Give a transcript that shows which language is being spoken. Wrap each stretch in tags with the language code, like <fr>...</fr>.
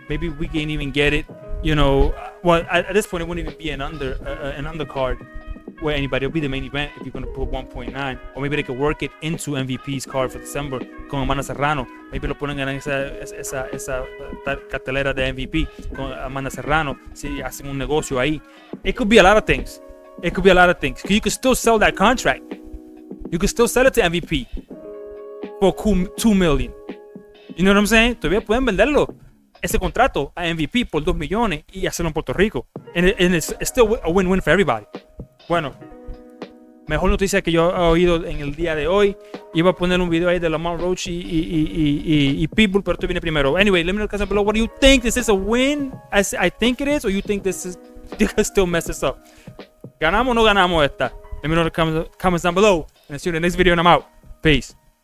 <en>Maybe we can even get it. Well, at this point, it wouldn't even be an undercard where anybody will be the main event if you're going to put 1.9, or maybe they could work it into MVP's card for December con Amanda Serrano. Maybe</en> <es>lo ponen en esa cartelera de MVP con Amanda Serrano si hacen un negocio ahí.</es> <en>It could be a lot of things. You could still sell that contract. You could still sell it to MVP for $2 million. You know what I'm saying?</en> <es>Todavía pueden venderlo ese contrato a MVP por $2 millones y hacerlo en Puerto Rico.</es> <en>And it's still a win-win for everybody.</en> <es>Bueno, Mejor noticia que yo he oído en el día de hoy. Iba a poner un video ahí de Lamont Roach y Pitbull, pero tú viene primero.</es> <en>Anyway, let me know in the comments below. What do you think? Is this a win? I think it is, or you think this is, you can still mess this up?</en> <es>¿Ganamos o no ganamos esta?</es> <en>Let me know in the comments down below. And I'll see you in the next video and I'm out. Peace.</en>